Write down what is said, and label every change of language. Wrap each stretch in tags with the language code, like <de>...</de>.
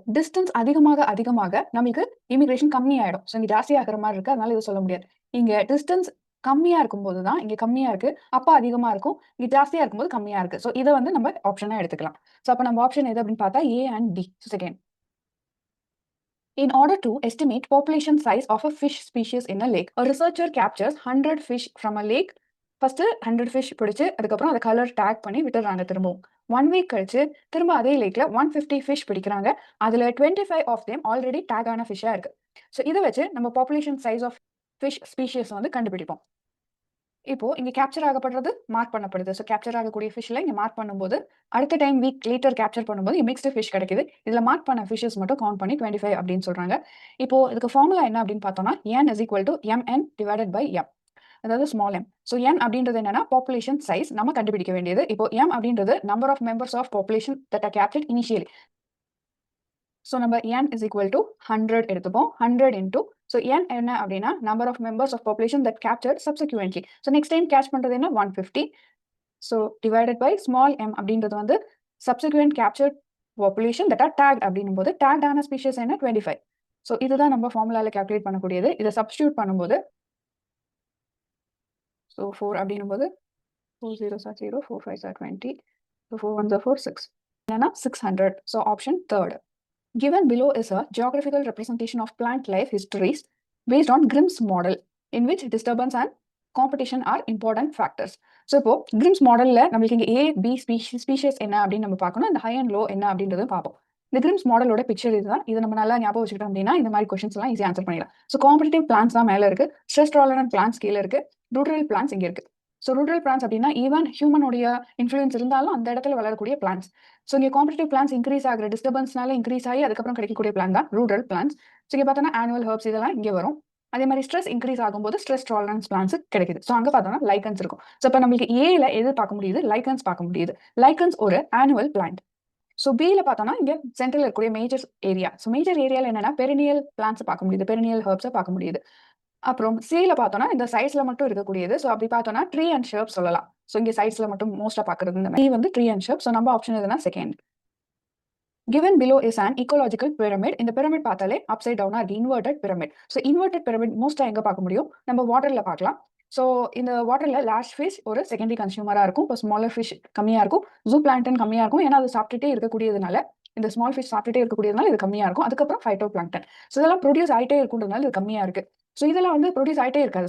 <ta>Distance அதிகமாக நம்மளுக்கு immigration கம்மி ஆயிடும். ஸோ இங்க ஜாஸ்தி ஆகிற மாதிரி இருக்கு, அதனால இது சொல்ல முடியாது. இங்க டிஸ்டன்ஸ் கம்மியா இருக்கும்போது தான் இங்க கம்மியா இருக்கு, அப்ப அதிகமா இருக்கும். இங்க ஜாஸ்தியா இருக்கும்போது கம்மியா இருக்கு. ஸோ இதை வந்து நம்ம ஆப்ஷனா எடுத்துக்கலாம். ஸோ அப்ப நம்ம ஆப்ஷன் எது அப்படின்னு பார்த்தா A and D. Second.</ta> <en>In order to estimate population size of a fish species in a lake, a researcher captures 100 fish from a lake. First 100 fish</en> <ta>பிடிச்சு அதுக்கப்புறம் அதை கலர் டேக் பண்ணி விட்டுறாங்க. திரும்பவும் 1 week கழிச்சு திரும்ப அதே லேக்ல 150 fish பிடிக்கிறாங்க. அதுல 25 of them ஆல்ரெடி டேக் ஆன ஃபிஷ்ஷா இருக்கு. ஸோ இதை வச்சு நம்ம population size of fish species வந்து கண்டுபிடிப்போம். இப்போ இங்க கேப்சர் ஆகப்படுறது மார்க் பண்ணப்படுது. ஸோ கேப்சர் ஆகக்கூடிய ஃபிஷ்ல இங்க மார்க் பண்ணும்போது அடுத்த டைம் வீக் லேட்டர் கேப்சர் பண்ணும்போது மிக்ஸ்டு ஃபிஷ் கிடைக்குது. இதுல மார்க் பண்ண ஃபிஷஸ் மட்டும் கவுண்ட் பண்ணி 25 அப்படின்னு சொல்றாங்க. இப்போ இதுக்கு ஃபார்முலா என்ன அப்படின்னு பார்த்தோம்னா</ta> <en>n is equal to mn divided by m.</en> <ta>அதாவது ஸ்மால் எம். ஸோ என் அப்படின்றது என்னன்னா பாப்புலேஷன் சைஸ் நம்ம கண்டுபிடிக்க வேண்டியது. இப்போ எம் அப்படின்றது number of members of population that R கேப்டட் initially. So நம்ம</ta> <en>n is equal to 100</en> <ta>எடுத்துப்போம். 100 into ஸோ n என்ன அப்படின்னா number of members of population that captured subsequently. So next time catch பண்றது என்ன 150. So divided by small m அப்படின்றது வந்து subsequent captured population that R tagged அப்படின்னும் போது டேக்ட் ஆன ஸ்பீஷஸ் என்ன 25. ஸோ இதுதான் நம்ம ஃபார்முலால கால்குலேட் பண்ணக்கூடியது. இதை சப்ஸ்டியூட் பண்ணும்போது ஸோ 4 அப்படின்னும் போது</ta> <en>4 zeros are 0, 4 5s are 20, so 4 1s are 4,</en> <ta>6. என்னன்னா 600. So option third.</ta> <en>Given below is a geographical representation of plant life histories based on Grimm's model, in which disturbance and competition are important factors.</en> <ta>So இப்போ கிரிம்ஸ் மாடலில் நம்மளுக்கு இங்கே A, B species என்ன அப்படின்னு நம்ம பார்க்கணும். இந்த ஹை அண்ட் லோ என்ன அப்படின்றத பார்ப்போம். இந்த கிரிம்ஸ் மாடலோட பிக்சர் இதுதான். இதை நம்ம நல்லா ஞாபகம் வச்சுக்கிட்டோம் அப்படின்னா இந்த மாதிரி கொஸ்டின்ஸ் எல்லாம் ஈஸி ஆன்சர் பண்ணிடலாம். ஸோ காம்படிட்டிவ் பிளான்ஸ் தான் மேலே இருக்கு, ஸ்ட்ரெஸ் டாலரன்ட் பிளான்ஸ் கீழே இருக்கு, ரூட்ரல் பிளான்ஸ் இங்கே இருக்கு. ஸோ ரூட்ரல் பிளான்ஸ் அப்படின்னா ஈவன் ஹியூமனுடைய இன்ஃப்ளூயன்ஸ் இருந்தாலும் அந்த இடத்துல வளரக்கூடிய பிளான்ஸ். ஸோ இங்கே காம்படிட்டிவ் பிளான்ஸ் இன்க்ரீஸ் ஆகிற டிஸ்டர்பன்ஸ்னால இன்க்ரீஸ் ஆகி அதுக்கப்புறம் கிடைக்கக்கூடிய பிளான் தான் ரூட்ரல் பிளான்ஸ். ஸோ இங்கே பார்த்தோன்னா ஆனுவல் ஹர்ப்ஸ் இதெல்லாம் இங்கே வரும். அதே மாதிரி ஸ்ட்ரெஸ் இன்க்ரீஸ் ஆகும்போது ஸ்ட்ரெஸ் டாலரன்ஸ் பிளான்ஸ் கிடைக்குது. ஸோ அங்கே பார்த்தோம்னா லைக்கன்ஸ் இருக்கும். ஸோ இப்போ நம்மளுக்கு ஏல எது பார்க்க முடியுது, லைக்கன்ஸ் பார்க்க முடியுது. லைக்கன்ஸ் ஒரு ஆனுவல் பிளான்ட். ஸோ பியில் பார்த்தோம்னா இங்கே சென்ட்ரல் இருக்கக்கூடிய மேஜர் ஏரியா. ஸோ மேஜர் ஏரியாவில் என்னன்னா பெரினியல் பிளான்ஸ் பார்க்க முடியுது, பெரினியல் ஹர்ப்ஸை பார்க்க முடியுது. அப்புறம் சில பார்த்தோம்னா இந்த சைட்ஸ்ல மட்டும் இருக்கக்கூடியது. ஸோ அப்படி பார்த்தோம்னா ட்ரீ அண்ட் ஷர்ப் சொல்லலாம். ஸோ இங்கே சைட்ஸ்ல மட்டும் மோஸ்டா பார்க்கறது இந்த மாதிரி வந்து ட்ரீ அண்ட் ஷர்ப். ஸோ நம்ம ஆப்ஷன் எதுனா second.</ta> <en>Given below is an ecological pyramid.</en> <ta>இந்த pyramid பார்த்தாலே</ta> <en>upside down</en> <ta>இருக்கு, inverted pyramid. So inverted pyramid மோஸ்டா எங்க பார்க்க முடியும், நம்ம வாட்டர்ல பார்க்கலாம். ஸோ இந்த வாட்டர்ல லார்ஜ் ஃபிஷ் ஒரு செகண்டரி கன்சியூமரா இருக்கும். இப்போ ஸ்மாலர் ஃபிஷ் கம்மியா இருக்கும், ஜூ பிளாங்டன் கம்மியா இருக்கும். ஏன்னா அது சாப்பிட்டுட்டே இருக்கக்கூடியதுனால, இந்த ஸ்மால் ஃபிஷ் சாப்பிட்டுட்டே இருக்கக்கூடியதுனால இது கம்மியா இருக்கும். அதுக்கப்புறம் ஃபைட்டோ பிளாங்டன். ஸோ இதெல்லாம் ப்ரொடியூஸ் ஆகிட்டே இருக்குன்றதுனால இது கம்மியா இருக்கு. ஸோ இதெல்லாம் வந்து ப்ரொடியூஸ் ஆகிட்டே இருக்காது.</ta>